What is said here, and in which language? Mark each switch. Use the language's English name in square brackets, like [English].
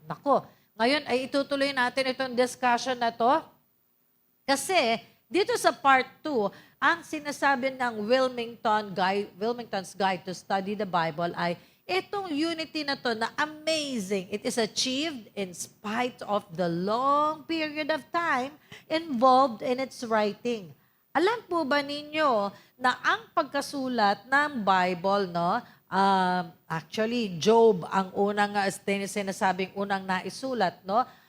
[Filipino] Nako, ngayon ay itutuloy natin itong discussion na to kasi dito sa part 2, ang sinasabi ng Wilmington's Guide to Study the Bible ay itong unity na to na amazing. [English] It is achieved in spite of the long period of time involved in its writing. [Filipino] Alam po ba ninyo na ang pagkasulat ng Bible, no? Actually, Job ang unang sinasabing unang naisulat, no?